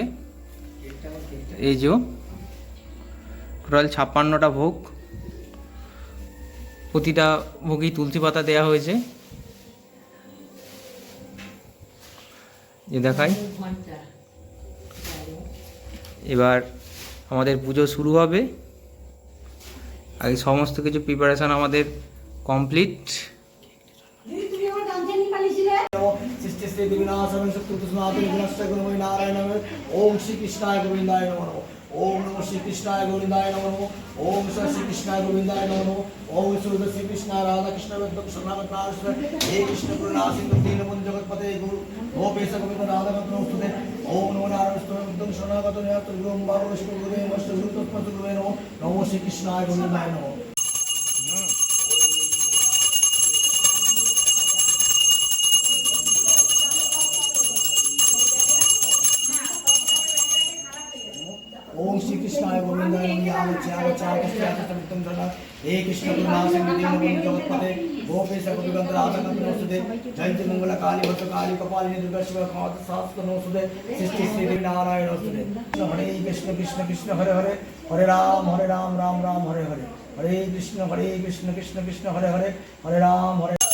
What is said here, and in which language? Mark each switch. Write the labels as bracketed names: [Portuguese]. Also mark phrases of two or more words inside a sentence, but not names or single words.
[Bangla] এই যে টোটাল 56টা ভোগ, প্রতিটা ভোগই তুলসী পাতা দেওয়া হয়েছে। যে দেখাই, এবার আমাদের পুজো শুরু হবে। আগে সমস্ত কিছু প্রিপারেশন আমাদের কমপ্লিট। [Sanskrit] ओम श्री कृष्णाय गोविंदाय नमः। ओम नमः श्री कृष्णाय गोविंदाय नमः। ओम श्री कृष्णाय गोविंदाय नमः। ओम श्री कृष्ण राधा कृष्ण वैद्य शरणागताश्रय हे कृष्ण करुणा सिंधु दीनबंधु जगतपते गुरु गोपेश गोविंद राधा नमोस्तुते। ओम नमो नारायण वैद्य शरणागत नियत गुरुम बाबा विष्णु गुरुदेव नमः गुरुदेव नमः। नमो श्री कृष्णाय गोविंदाय नमः। ओम श्री कृष्णाय गोविंदाय नमः। हे कृष्ण करुणा सिंधु दीनबंधु जगतपते गोपेश गोविंद राधा नमोस्तुते। जयंती मंगल काली भद्र काली कपालिनी दुर्गा शिव कामत सहस्त्र नमोस्तुते। सृष्टि श्री नारायण नमोस्तुते। हरे कृष्ण कृष्ण कृष्ण हरे हरे हरे राम राम राम हरे हरे। हरे कृष्ण कृष्ण कृष्ण हरे हरे हरे राम हरे।